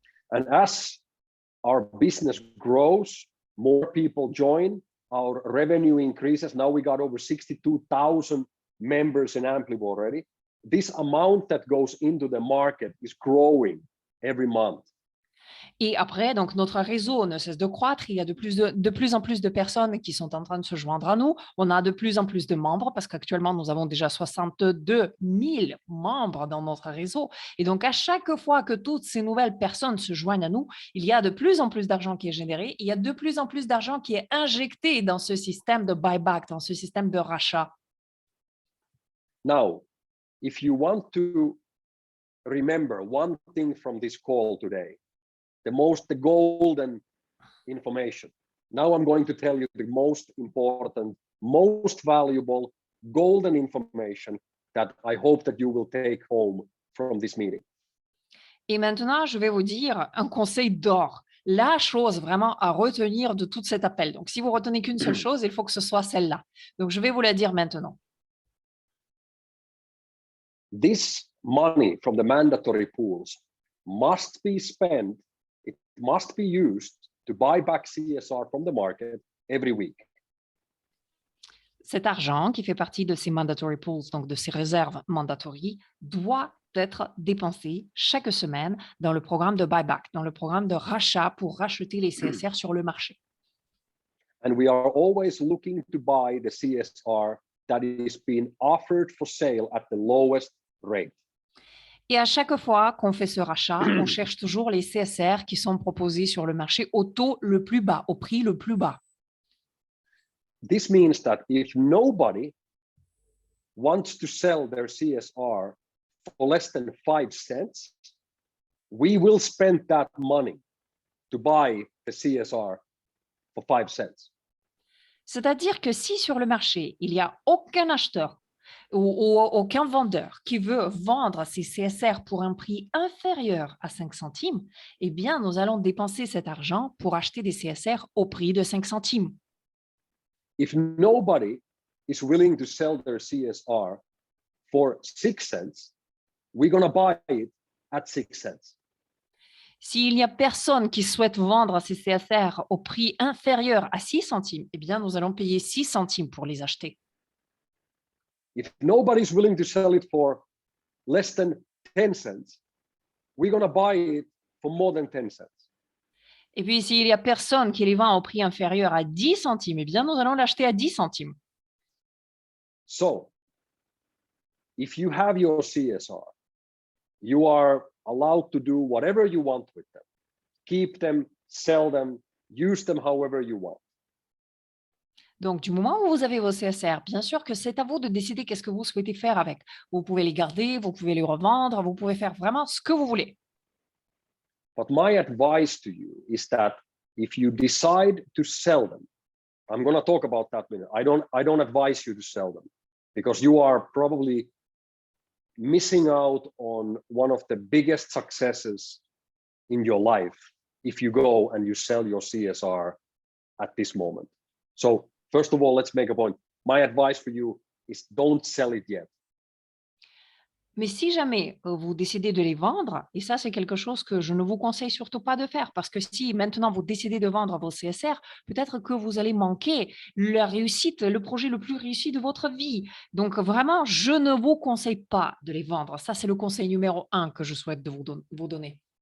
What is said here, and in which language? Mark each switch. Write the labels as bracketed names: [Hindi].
[English] And as our business grows, more people join, our revenue increases. Now we got over 62,000 members in Amplivor already. This amount that goes into the market is growing every month. [French] Et après, donc, notre réseau ne cesse de croître. Il y a de plus en plus de personnes qui sont en train de se joindre à nous. On a de plus en plus de membres parce qu'actuellement, nous avons déjà 62 000 membres dans notre réseau. Et donc, à chaque fois que toutes ces nouvelles personnes se joignent à nous, il y a de plus en plus d'argent qui est généré. Il y a de plus en plus d'argent qui est injecté dans ce système de buyback, dans ce système de rachat. [English] Now, if you want to remember one thing from this call today, the golden information. Now I'm going to tell you the most important, most valuable golden information that I hope that you will take home from this meeting. [French] Et maintenant, je vais vous dire un conseil d'or. La chose vraiment à retenir de tout cet appel. Donc, si vous retenez qu'une seule chose, il faut que ce soit celle-là. Donc, je vais vous la dire maintenant. [English] This money from the mandatory pools must be spent. It must be used to buy back CSR from the market every week. [French] Cet argent qui fait partie de ces mandatory pools, donc de ces réserves mandatory, doit être dépensé chaque semaine dans le programme de buyback, dans le programme de rachat pour racheter les CSR sur le marché. [English] And we are always looking to buy the CSR that is being offered for sale at the lowest rate. [French] Et à chaque fois qu'on fait ce rachat, on cherche toujours les CSR qui sont proposés sur le marché au taux le plus bas, au prix le plus bas. [English] This means that if nobody wants to sell their CSR for less than 5 cents, we will spend that money to buy the CSR for 5 cents. [French] C'est-à-dire que si sur le marché, il n'y a aucun acheteur ou aucun vendeur qui veut vendre ses CSR pour un prix inférieur à 5 centimes, eh bien, nous allons dépenser cet argent pour acheter des CSR au prix de 5 centimes. [English] If nobody is willing to sell their CSR for 6 cents, we're going to buy it at 6 cents. [French] S'il n'y a personne qui souhaite vendre ses CSR au prix inférieur à 6 centimes, eh bien, nous allons payer 6 centimes pour les acheter. [English] If nobody's willing to sell it for less than 10 cents, we're going to buy it for more than 10 cents. [French] Et puis, s'il n'y a personne qui les vend au prix inférieur à 10 centimes, eh bien, nous allons l'acheter à 10 centimes. [English] So, if you have your CSR, you are allowed to do whatever you want with them. Keep them, sell them, use them however you want. [French] Donc, du moment où vous avez vos CSR, bien sûr que c'est à vous de décider qu'est-ce que vous souhaitez faire avec. Vous pouvez les garder, vous pouvez les revendre, vous pouvez faire vraiment ce que vous voulez. [English] But my advice to you is that if you decide to sell them, I'm going to talk about that in a minute. I don't advise you to sell them because you are probably missing out on one of the biggest successes in your life if you go and you sell your CSR at this moment. So first of all, let's make a point. My advice for you is don't sell it yet. [French] Mais si jamais vous décidez de les vendre, et ça c'est quelque chose que je ne vous conseille surtout pas de faire, parce que si maintenant vous décidez de vendre vos CSR, peut-être que vous allez manquer la réussite, le projet le plus réussi de votre vie. Donc vraiment, je ne vous conseille pas de les vendre. Ça c'est le conseil numéro 1 que je souhaite de vous donner.